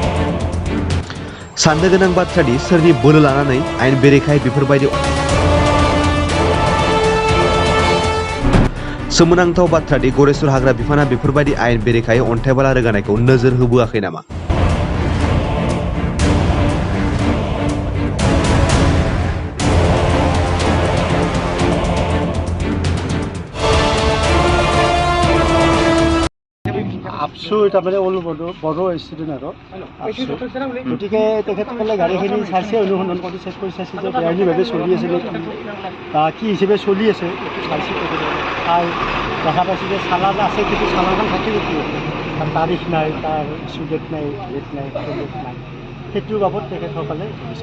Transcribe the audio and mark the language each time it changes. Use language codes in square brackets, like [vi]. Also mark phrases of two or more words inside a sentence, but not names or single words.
[brx] साननो गोनां बाथ्रादि सोरनि बोलो लानानै आयेन बेरेखायै बेफोरबायदि सोमोनांथाव बाथ्रादि गरेस्वर हाग्रा बिफाना बेफोरबायदि आयेन बेरेखायै अन्थाइबाला रोगानायखौ नोजोर होबोआखै नामा? [as] Absu তাৰমানে বড়ো ষ্টুডেণ্ট আৰু গতিকে তেখেতসকলে গাড়ীখিনি চাইছে, অনুসন্ধান কৰি চেক কৰি চাইছে যে বেআইনীভাৱে চলি আছে নে বা কি হিচাপে চলি আছে এইটো চাইছে। চাই দেখা পাইছে যে চালান আছে, কিন্তু চালানখন থাকিব কি তাৰ তাৰিখ নাই, তাৰ [en] issue date [as] নাই, ডেট নাই, ডেট নাই, সেইটোৰ বাবদ তেখেতসকলে দিছে।